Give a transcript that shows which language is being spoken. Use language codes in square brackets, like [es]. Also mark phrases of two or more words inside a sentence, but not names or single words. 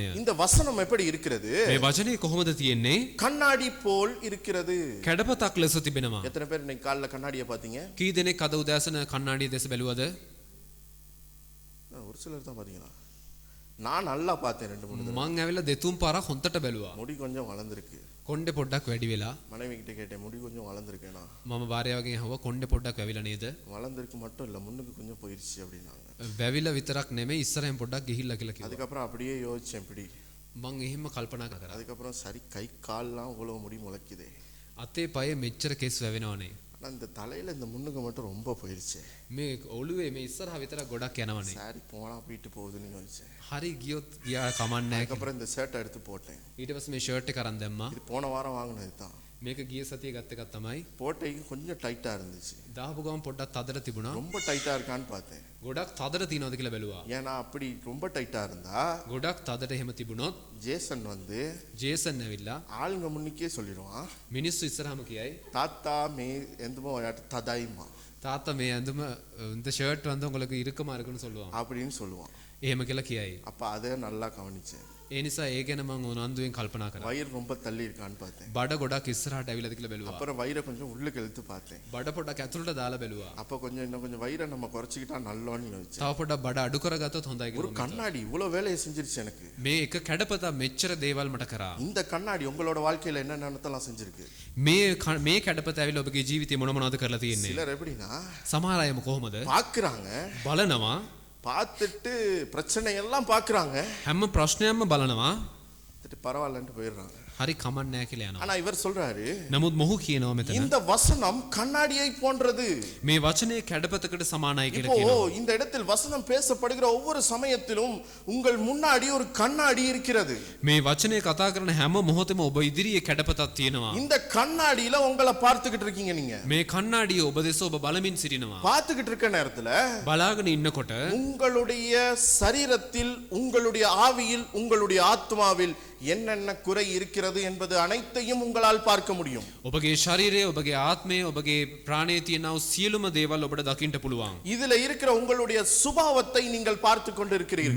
[ta] இந்த வசனம் எப்படி இருக்கிறது? [si] මේ වචනේ කොහොමද තියෙන්නේ? [ta] கண்ணாடி போல் இருக்கிறது. [si] කැඩපතක් ලෙස තිබෙනවා. [ta] எத்தனை பேர் இன்னைக்கு காலைல கண்ணாடியை பாத்தீங்க? [si] කී දෙනෙක් අද උදෑසන කණ්ණාඩිය දෙස බැලුවද? [ta] ஒரு சிலர் தான் பாத்தீங்களா? நான் நல்லா பார்த்தேன் 2-3 தடவை. [si] මං ඇවිල්ලා දෙතුන් පාරක් හොන්තට බැලුවා. [ta] முடி கொஞ்சம் வளர்ந்திருக்கு. [si] කොණ්ඩේ පොඩ්ඩක් වැඩි වෙලා. [ta] மனைவி கிட்ட கேட்டேன், முடி கொஞ்சம் வளர்ந்திருக்கேனா? [si] මම භාර්යාවගෙන් අහුවා කොණ්ඩේ පොඩ්ඩක් වැවිලා නේද? [ta] வளர்ந்திருக்கு மட்டும் இல்ல, முன்னுக்கு கொஞ்சம் போயிருச்சு அப்படின்னாங்க. [si] වැවිලා විතරක් නෙමෙයි ඉස්සරහෙන් පොඩ්ඩක් ගිහිල්ලා කියලා කිව්වා. [ta] அதுக்கப்புறம் அப்படியே யோசிச்சேன் இப்படி. [si] මං එහෙම කල්පනා කරා. [ta] அதுக்கப்புறம் சரி, கை கால்லாம் இவ்வளவு முடி முளைக்குதே. [si] අතේ පයේ මෙච්චර කෙස් වැවෙනවනේ. [ta] ஆனா இந்த தலையில இந்த முன்னுக்கு மட்டும் ரொம்ப போயிருச்சு. [si] මේ ඔළුවේ මේ ඉස්සරහ විතරක් ගොඩක් යනවනේ. [ta] சாரி போனா போயிட்டு போகுதுன்னு யோசிச்சேன். [si] හරි ගියොත් ගියා කමන්නේ නැහැ. [ta] அதுக்கப்புறம் இந்த ஷர்ட் எடுத்து போட்டேன். [si] ඊට පස්සේ මේ ෂර්ට් එක අරන් දැම්මා. [ta] இது போன வாரம் வாங்கினது தான். [si] මේක ගිය සතියේ ගත්ත එකක් තමයි. [ta] போட்டைக்கு கொஞ்சம் டைட்டா இருந்துச்சு. [si] දාපු ගමන් පොඩ්ඩක් තදට තිබුණා. [ta] ரொம்ப டைட்டா இருக்கான்னு பார்த்தேன். [si] ගොඩක් තදට තියනවද කියලා බැලුවා. [ta] ஏன்னா அப்படி ரொம்ப டைட்டா இருந்தா [si] ගොඩක් තදට එහෙම තිබුණොත් [ta] ஜேசன் வந்து [si] ජේසන් ඇවිල්ලා [ta] ஆளுங்க முன்னிக்கே சொல்லிடுவான், [si] මිනිස්සු ඉස්සරහම කියයි தாத்தா மே எந்தமோ ததாய்மா තාත්තා මේ ඇඳුම [ta] இந்த ෂර්ට් வந்து உங்களுக்கு இறுக்கமா இருக்குன்னு சொல்லுவான். அப்படின்னு சொல்லுவான். [si] එහෙම කියලා කියයි. [ta] அப்ப அதை நல்லா கவனிச்சேன். [si] ඒ නිසා ඒ ගැන මම උනන්දුවෙන් කල්පනා කරා. [ta] வயிறு ரொம்ப தள்ளி இருக்கான்னு பார்த்தேன். [si] බඩ ගොඩක් ඉස්සරහට ඇවිල්ලාද කියලා බැලුවා. [ta] அப்புறம் வயிறை கொஞ்சம் உள்ளுக்கு இழுத்து பார்த்தேன். [si] බඩ පොඩ්ඩක් ඇතුළට දාලා බැලුවා. [ta] அப்ப கொஞ்சம் இன்னும் கொஞ்சம் வயிறை நம்ம குறைச்சிக்கிட்டா நல்லோன்னு யோசிச்சேன். [si] තව පොඩ්ඩක් බඩ අඩු කරගත්තොත් හොඳයි [ta] ஒரு [si] කියලා. [ta] கண்ணாடி இவ்வளவு வேலையை செஞ்சிருச்சு எனக்கு. [si] මේ එක කැඩපත මෙච්චර දේවල් මට කරා. [ta] இந்த கண்ணாடி உங்களோட வாழ்க்கையில என்னென்னலாம் செஞ்சிருக்கு? [si] මේ කැඩපත ඇවිල්ලා ඔබගේ ජීවිතේ මොන මොනවද කරලා තියෙන්නේ? [ta] சிலர் எப்படின்னா [si] සමහර අයම කොහොමද? [ta] பாக்குறாங்க, [si] බලනවා, [ta] பார்த்துட்டு பிரச்சனை எல்லாம் பாக்குறாங்க, [si] හැම ප්‍රශ්නයක්ම බලනවා, [ta] பரவாயில்லன்ட்டு போயிடுறாங்க. [si] හරි කමක් නැහැ කියලා යනවා. [ta] ஆனா இவர் சொல்றாரு, [si] නමුත් මොහු කියනවා මෙතන [ta] இந்த வசனம் கண்ணாடியை போன்றது. [si] මේ වචනේ කැඩපතකට සමානයි කියලා [ta] இப்போ [si] කියනවා. [ta] இந்த இடத்தில் வசனம் பேசப்படுகிற ஒவ்வொரு சமயத்திலும் உங்கள் முன்னாடி ஒரு கண்ணாடி இருக்கிறது. [si] මේ වචනේ කතා කරන හැම මොහොතෙම ඔබ ඉදිරියේ කැඩපතක් තියෙනවා. [ta] இந்த கண்ணாடியில உங்களை பார்த்துக்கிட்டு இருக்கீங்க. நீங்க [si] මේ කණ්ණාඩිය ඔබ දෙස ඔබ බලමින් සිටිනවා. [ta] பார்த்துக்கிட்டு இருக்க நேரத்துல [si] බලාගෙන ඉන්නකොට [ta] உங்களுடைய சரீரத்தில், உங்களுடைய ஆவியில், உங்களுடைய ஆத்மாவில் என்னென்ன குறை இருக்கிறது என்பது அனைத்தையும் உங்களால் பார்க்க முடியும். [si] ඔබගේ ශරීරය, ඔබගේ ආත්මය, ඔබගේ ප්‍රාණයේ තියෙනා වූ සියලුම දේවල් ඔබට දකින්න පුළුවන්. [ta] இதுல இருக்கிற உங்களுடைய சுபாவத்தை நீங்கள் பார்த்து கொண்டு இருக்கிறீர்கள்.